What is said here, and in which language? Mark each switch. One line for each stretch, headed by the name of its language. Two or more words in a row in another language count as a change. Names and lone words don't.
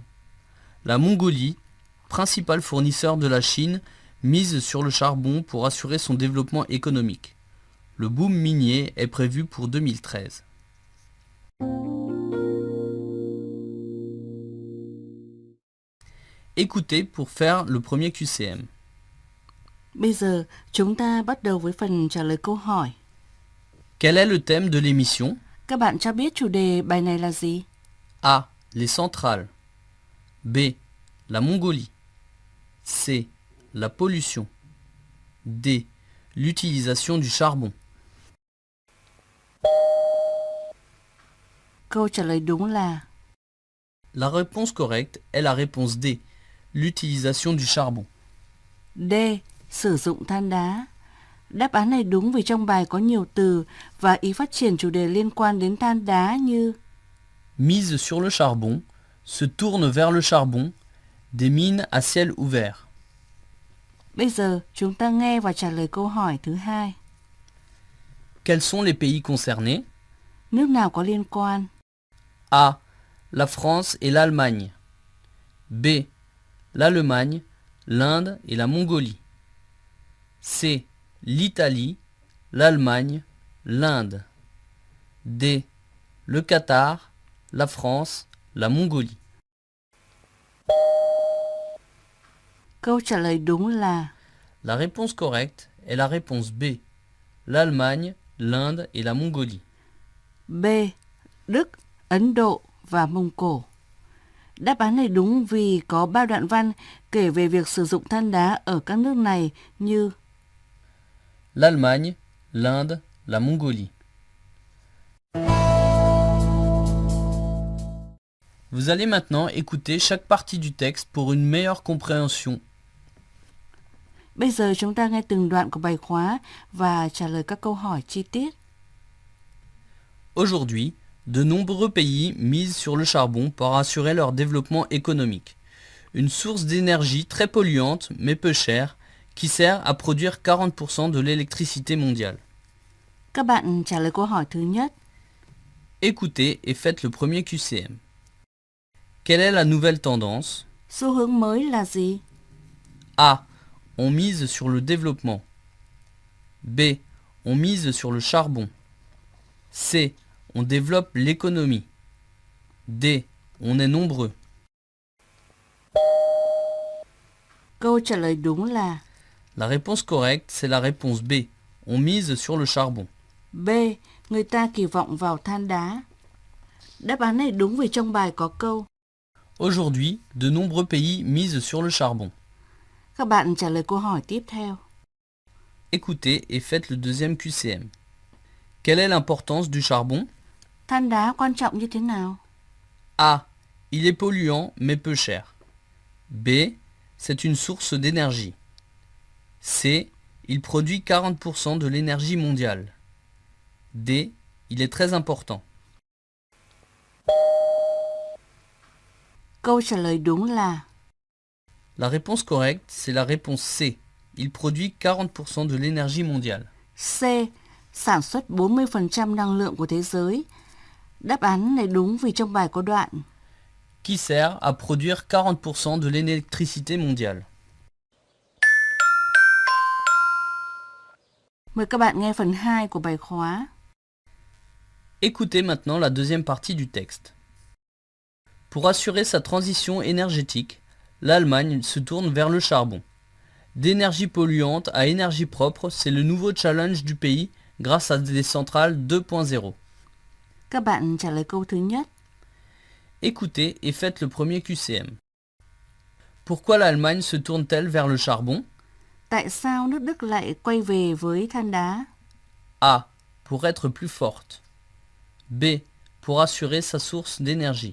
French: La Mongolie, principal fournisseur de la Chine, mise sur le charbon pour assurer son développement économique. Le boom minier est prévu pour 2013. Écoutez pour faire le premier QCM.
Vietnamese: Bây giờ chúng ta bắt đầu với phần trả lời câu hỏi.
French: Quel est le thème de l'émission?
Vietnamese: Các bạn cho biết chủ đề bài này là gì?
French: A. Les centrales. B. La Mongolie. C. La pollution. D. L'utilisation du charbon.
Vietnamese: Câu trả lời đúng là
French: La réponse correcte est la réponse D. L'utilisation du charbon.
Vietnamese: D. Sử dụng than đá. Đáp án này đúng vì trong bài có nhiều từ và ý phát triển chủ đề liên quan đến than đá như
French: Mise sur le charbon, se tourne vers le charbon, des mines à ciel ouvert.
Vietnamese: Bây giờ chúng ta nghe và trả lời câu hỏi thứ hai.
French: Quels sont les pays concernés?
Vietnamese: Nước nào có liên quan?
French: A. La France et l'Allemagne. B. L'Allemagne, l'Inde et la Mongolie. C. L'Italie, l'Allemagne, l'Inde. D. Le Qatar, la France, la Mongolie.
Vietnamese: Câu trả lời đúng là
French: La réponse correcte est la réponse B. L'Allemagne, l'Inde et la Mongolie.
Vietnamese: B. Đức, Ấn Độ và Mông Cổ. Đáp án này đúng vì có 3 đoạn văn kể về việc sử dụng than đá ở các nước này như
French: L'Allemagne, l'Inde, la Mongolie. Vous allez maintenant écouter chaque partie du texte pour une meilleure compréhension.
Vietnamese: Bây giờ chúng ta nghe từng đoạn của bài khóa và trả lời các câu hỏi chi tiết.
French: Aujourd'hui, de nombreux pays misent sur le charbon pour assurer leur développement économique. Une source d'énergie très polluante mais peu chère qui sert à produire 40% de l'électricité mondiale.
Vietnamese: Các bạn trả lời câu hỏi thứ nhất.
French: Écoutez et faites le premier QCM. Quelle est la nouvelle tendance?
Vietnamese: Xu hướng mới là gì?
French: A. On mise sur le développement. B. On mise sur le charbon. C. On développe l'économie. D. On est nombreux.
Vietnamese: Câu trả lời đúng là
French: La réponse correcte, c'est la réponse B. On mise sur le charbon. B.
Vietnamese: Người ta kỳ vọng vào than đá. Đáp án này đúng vì trong bài có câu.
French: Aujourd'hui, de nombreux pays misent sur le charbon.
Vietnamese: Các bạn trả lời câu hỏi tiếp theo.
French: Écoutez et faites le deuxième QCM. Quelle est l'importance du charbon?
Vietnamese: Than đá quan trọng như thế nào?
French: A. Il est polluant mais peu cher. B. C'est une source d'énergie. C. Il produit 40% de l'énergie mondiale. D. Il est très important.
Vietnamese: Câu trả lời đúng là
French: La réponse correcte, c'est la réponse C. Il produit 40% de l'énergie mondiale. C.
Vietnamese: Sản xuất 40% năng lượng của thế giới. Đáp án này đúng vì trong bài có đoạn.
French: Qui sert à produire 40% de l'électricité mondiale.
Vietnamese: Mời các bạn nghe phần 2 của bài khóa.
French: Écoutez maintenant la deuxième partie du texte. Pour assurer sa transition énergétique, l'Allemagne se tourne vers le charbon. D'énergie polluante à énergie propre, c'est le nouveau challenge du pays grâce à des centrales 2.0.
Vietnamese: Các bạn trả lời câu thứ nhất.
French: Écoutez et faites le premier QCM. Pourquoi l'Allemagne se tourne-t-elle vers le charbon? Tại sao nước Đức lại quay về với than đá? A. Pour être plus forte. B. Pour assurer sa source d'énergie.